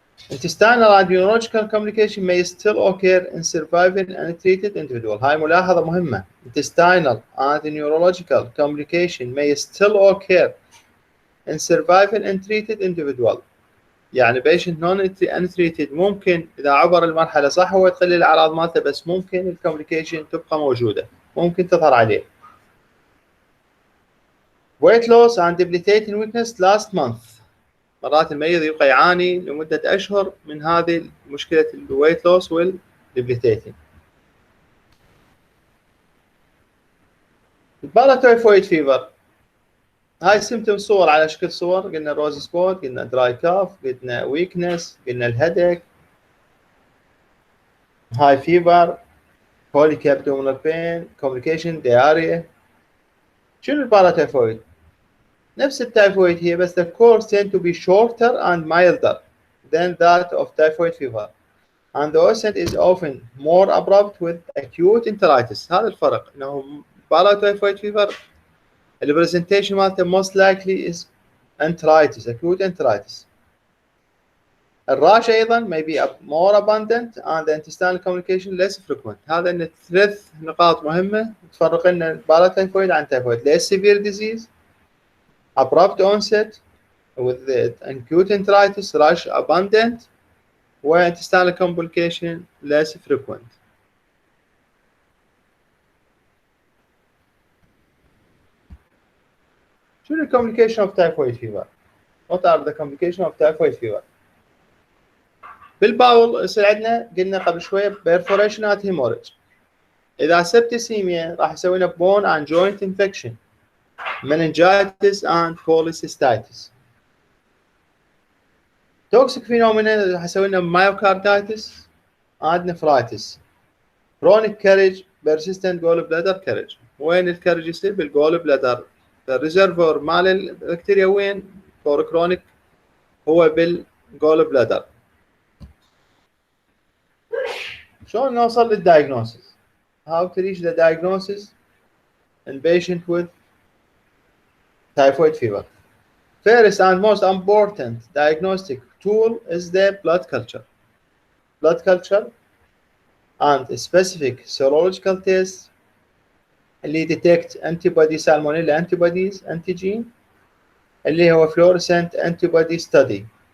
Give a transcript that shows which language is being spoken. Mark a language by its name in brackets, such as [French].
[English] Intestinal and neurological complication may still occur in surviving untreated individual. [Arabic] هاي ملاحظة مهمة. [English] Intestinal and neurological complication may still occur in surviving untreated individual. [Arabic] يعني [English] patient untreated [Arabic] ممكن إذا عبر المرحلة صح هو تقلل الأعراض مالته، بس ممكن الكومبليكيشن تبقى موجودة، ممكن تظهر عليه. [English] weight loss and debilitating weakness last month. [Arabic] مرات المريض يبقى يعاني لمدة أشهر من هذه مشكلة الويت لوس والديبليتيتنج. الباراتايفويد فيفر هاي سيمتوم صور على شكل صور، قلنا روز سبوت، قلنا دراي كاف، قلنا ويكنس، قلنا الهيدك، هاي فيفر، [English] colic abdominal pain, complication, diarrhea. [Arabic] شنو الباراتيفويد؟ نفس التايفويد هي بس [English] the course tend to be shorter and milder than that of typhoid fever. And the onset is often more abrupt with acute enteritis. [Arabic] هذا الفرق انه [English] paratyphoid fever [Arabic] البرزنتيشن مالته [English] most likely is enteritis, acute enteritis. [Arabic] الراش ايضا [English] may be more abundant and the intestinal communication less frequent. [Arabic] هذا ان ثلاث نقاط مهمه تفرق لنا الباراتيفويد عن التايفويد. [English] less severe disease, abrupt onset with the acute enteritis, rash abundant, و intestinal complication less frequent. [Arabic] شنو ال [English] complication of typhoid fever? What are the complication of typhoid fever? [Arabic] بالباول يصير عندنا قلنا قبل شويه [English] perforation at hemorrhage. [Arabic] اذا [English] septicemia [Arabic] راح يسوي لنا [English] bone and joint infection, meningitis and cholecystitis. toxic phenomena [Arabic] راح يسوي لنا [English] myocarditis and nephritis. chronic carriage, persistent gallbladder carriage. [Arabic] وين الكارج يصير؟ بالجول بلادر. الريزرفور مال البكتيريا وين؟ فور كرونيك هو بالجول بلادر. شلون نوصل للدايجنوسيس؟ [English] How to reach the diagnosis in patient with typhoid fever. First and most important diagnostic tool is the blood culture. Blood culture and a specific serological test اللي detect antibody salmonella antibodies antigen اللي هو fluorescent antibody study.